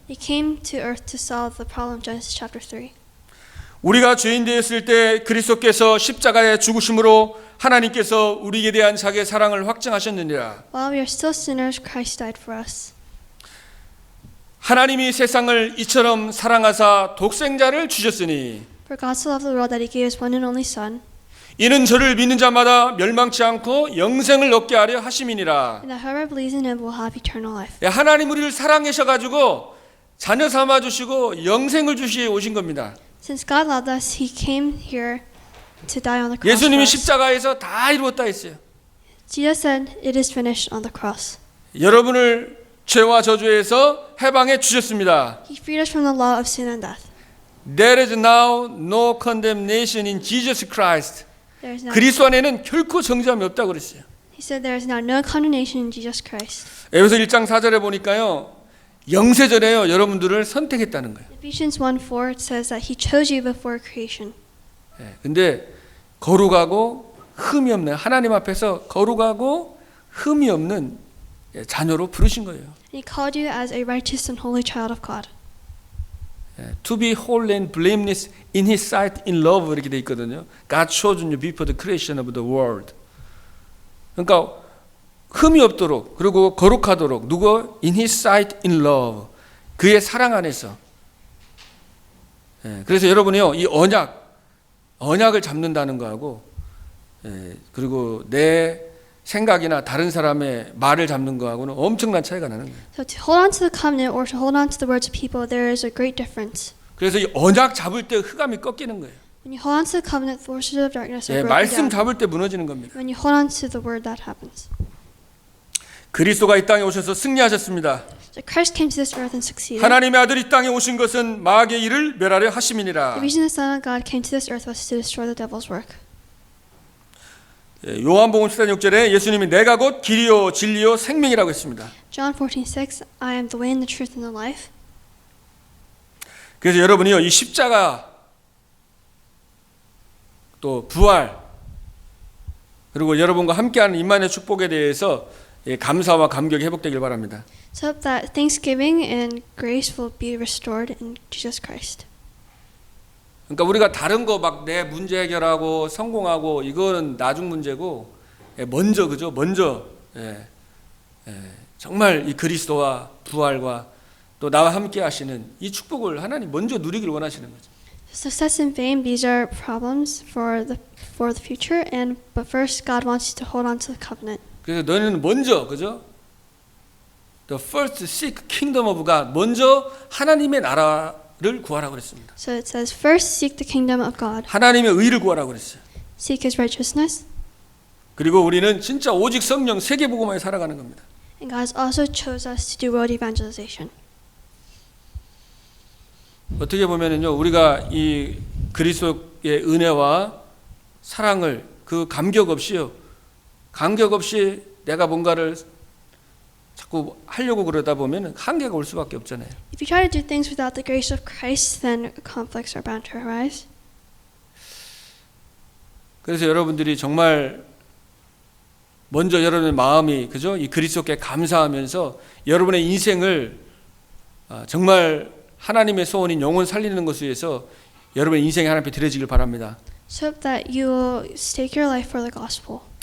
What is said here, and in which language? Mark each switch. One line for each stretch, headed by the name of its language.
English: He came to earth to solve the problem of Genesis chapter 3.
Korean: 우리가 죄인 되었을 때 그리스도께서 십자가에 죽으심으로 하나님께서 우리에 대한 자기의 사랑을 확증하셨느니라.
English: While we are still sinners, Christ died for us.
Korean: 하나님이 세상을 이처럼 사랑하사 독생자를 주셨으니
English: For God so loved the world that He gave His one and only Son,
Korean: 이는 저를 믿는 자마다 멸망치 않고 영생을 얻게 하려 하심이니라.
English: and that whoever believes in Him will have eternal life.
Korean: 하나님 우리를 사랑하셔가지고 자녀 삼아 주시고 영생을 주시에 오신 겁니다.
English: Since God loved us, He came here to die on the cross for
Korean: 예수님이
English: us.
Korean: 십자가에서 다 이루었다 했어요.
English: Jesus said, "It is finished" on the cross.
Korean: 여러분을 죄와 저주에서 해방해 주셨습니다.
English: He freed us from the law of sin and death. There is now no condemnation in Jesus Christ. There is now,
Korean: 그리스도 안에는 결코 정죄함이 없다고 그랬어요.
English: He said, "There is now no condemnation in Jesus Christ."
Korean: 에베소 1장 4절에 보니까요. 영세전에요. 여러분들을 선택했다는 거예요.
English: Ephesians 1:4 it says that He chose you before creation.
Korean: 근데 거룩하고 흠이 없는 하나님 앞에서 거룩하고 흠이 없는 자녀로 부르신 거예요.
English: And He called you as a righteous and holy child of God. To be holy and blameless in His sight in love
Korean: 이렇게 돼 있거든요.
English: God chose you before the creation of the world.
Korean: 그러니까 흠이 없도록 그리고 거룩하도록 누구?
English: In His sight in love.
Korean: 그의 사랑 안에서. 그래서 여러분이요 이 언약을 잡는다는 거하고 그리고 내 생각이나 다른 사람의 말을 잡는 거하고는 엄청난 차이가 나는 거예요.
English: So to hold on to the covenant or to hold on to the words of people, there is a great difference.
Korean: 그래서 이 언약 잡을 때 흑암이 꺾이는 거예요.
English: When you hold on to the covenant, forces of darkness are broken
Korean: 말씀
English: down.
Korean: 잡을 때 무너지는 겁니다.
English: When you hold on to the word, that happens.
Korean: 그리스도가 이 땅에 오셔서 승리하셨습니다.
English: So Christ came to this earth and succeeded.
Korean: 하나님의 아들이 이 땅에 오신 것은 마귀의 일을 멸하려 하심이니라.
English: The reason the Son of God came to this earth was to destroy the devil's work.
Korean: 요한복음 14장 6절에 예수님이 내가 곧 길이요 진리요 생명이라고 했습니다.
English: John 14:6 I am the way and the truth and the life.
Korean: 그래서 여러분이요 이 십자가 또 부활 그리고 여러분과 함께하는 임마누엘 축복에 대해서 감사와 감격이 회복되길 바랍니다.
English: So hope that thanksgiving and grace will be restored in Jesus Christ.
Korean: 그러니까 우리가 다른 거 막 내 문제 해결하고 성공하고 이거는 나중 문제고 먼저 그죠? 먼저 정말 이 그리스도와 부활과 또 나와 함께 하시는 이 축복을 하나님 먼저 누리길 원하시는 거죠.
English: Success and fame, these are problems for the future, but first God wants you to hold on to the covenant.
Korean: 그래서 너희는 먼저 그죠?
English: The first seek kingdom of God.
Korean: 먼저 하나님의 나라를 구하라고 그랬습니다.
English: So it says, first seek the kingdom of God.
Korean: 하나님의 의를 구하라고 그랬어요.
English: Seek His righteousness.
Korean: 그리고 우리는 진짜 오직 성령 세계복음화에 살아가는 겁니다.
English: And God also chose us to do world evangelization.
Korean: 어떻게 보면은요, 우리가 이 그리스도의 은혜와 사랑을 그 감격 없이 내가 뭔가를 자꾸 하려고 그러다 보면 한계가 올 수밖에 없잖아요.
English: If you try to do things without the grace of Christ, then conflicts are bound to arise.
Korean: 그래서 여러분들이 정말 먼저 여러분의 마음이 그죠? 이 그리스도께 감사하면서 여러분의 인생을 정말 하나님의 소원인 영혼 살리는 것을 위해서 여러분의 인생이 하나님 앞에 드려지길 바랍니다.
English: So that you will stake your life for the gospel.